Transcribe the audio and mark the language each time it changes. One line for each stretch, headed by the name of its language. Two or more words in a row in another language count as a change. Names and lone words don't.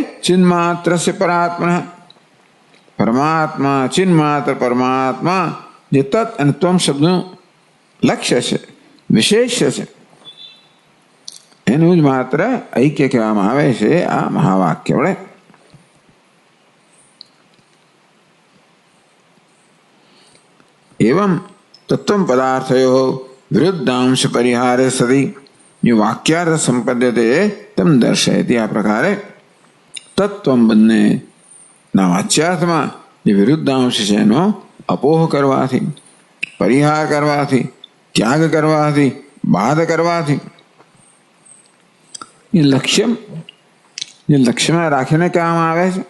Sanskrit: चिन्मात्रस्य परात्मा.
Gujarati: પરમાત્મા ચિન્માત્ર પરમાત્મા જે તત્ અને ત્વમ શબ્દનું લક્ષ્ય છે, વિશેષ્ય છે, એનું જ માત્ર ઐક્ય કહેવામાં આવે છે આ મહાવાક્ય વડે.
Sanskrit: एवं तत्व पदार्थयो विरुद्धांश परिहारे सति जो वाक्यार्थ संपद्यते तम दर्शयति.
Gujarati: આ પ્રકારે તત્વ બંને ના વાચ્યાર્થમાં જે વિરુદ્ધાંશ છે એનો અપોહ કરવાથી, પરિહાર કરવાથી, ત્યાગ કરવાથી, બાધ કરવાથી એ લક્ષ્યમાં રાખીને કહેવામાં આવે છે.